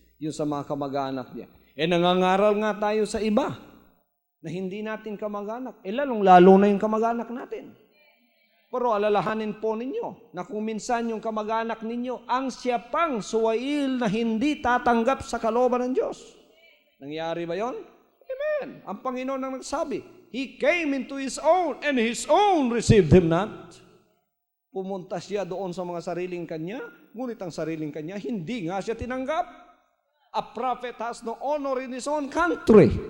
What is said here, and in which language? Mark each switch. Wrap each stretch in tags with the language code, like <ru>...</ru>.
<tl>Yung sa mga kamag-anak niya. Nangangaral nga tayo sa iba na hindi natin kamag-anak. Lalong-lalo na yung kamag-anak natin. Pero alalahanin po ninyo na kung minsan yung kamag-anak ninyo, ang siya pang suwail na hindi tatanggap sa kalooban ng Diyos. Nangyari ba yon? Amen. Ang Panginoon ang nagsabi,</tl> <en>He came into His own and His own received Him not.</en> <tl>Pumunta siya doon sa mga sariling kanya, ngunit ang sariling kanya, hindi nga siya tinanggap.</tl> <en>A prophet has no honor in his own country.</en>